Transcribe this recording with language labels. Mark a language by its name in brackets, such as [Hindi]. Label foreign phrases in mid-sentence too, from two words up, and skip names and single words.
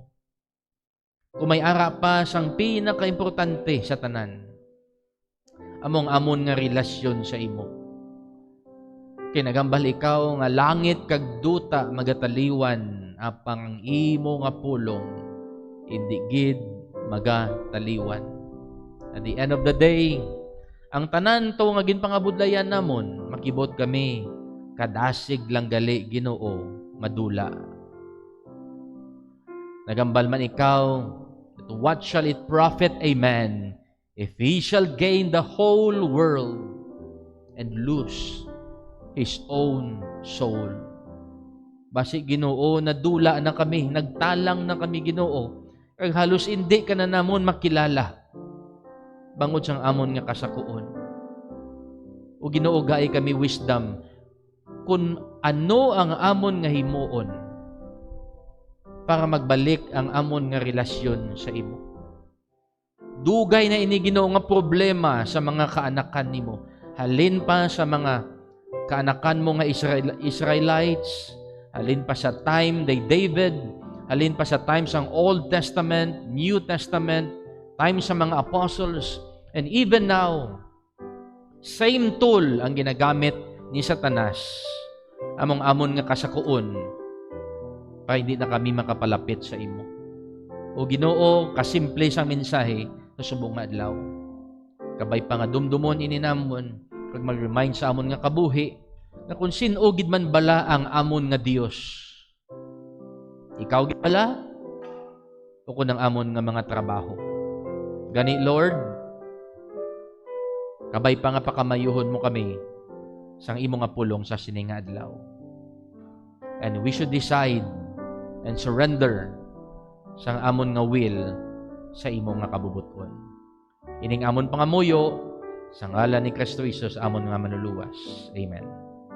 [Hiligaynon] Kung may ara pa sang pinaka-importante sa tanan, among amon nga relasyon sa imo. Kay nagambal ikaw nga langit kag duta magataliwan apang ang imo nga pulong hindi gid magataliwan. [English] At the end of the day, [Hiligaynon] ang tanan to nga ginpangabudlayan namon, makibot kami kadasig lang gali, Ginoo, madula. Nagambal man ikaw, [English] what shall it profit a man if he shall gain the whole world and lose his own soul? [Hiligaynon] Basi, Ginoo, nadula na kami, nagtalang na kami, Ginoo, kag halos hindi ka na namon makilala bangod sang amon nga kasakuon. O Ginoo, gaay kami wisdom kung ano ang amon nga himuon para magbalik ang amon nga relasyon sa imo. Dugay na ini, Ginoo, nga problema sa mga kaanakan nimo. Halin pa sa mga kaanakan mo nga Israelites, halin pa sa time day David, halin pa sa time sang Old Testament, New Testament, time sa mga apostles, [English] and even now, same tool [Hiligaynon] ang ginagamit ni Satanas, amon nga kasakuon, para hindi na kami makapalapit sa imo. O Ginoo, kasimple sa mensahe sa subong nga adlaw. Kabay pa nga dumdumon ininamon, kag mag-remind sa amon nga kabuhi, na kung sino gid man bala ang amon nga Dios. Ikaw gid bala, o kung ang amon nga mga trabaho. Gani, Lord, kabay pa nga pakamayuhon mo kami sang imo nga pulong sa sininga adlaw. [English] And we should decide and surrender [Hiligaynon] sang amon nga will sa imo nga kabubuton. Ining amon pangamuyo sa ngalan ni Kristo Jesus amon nga manuluwas. Amen.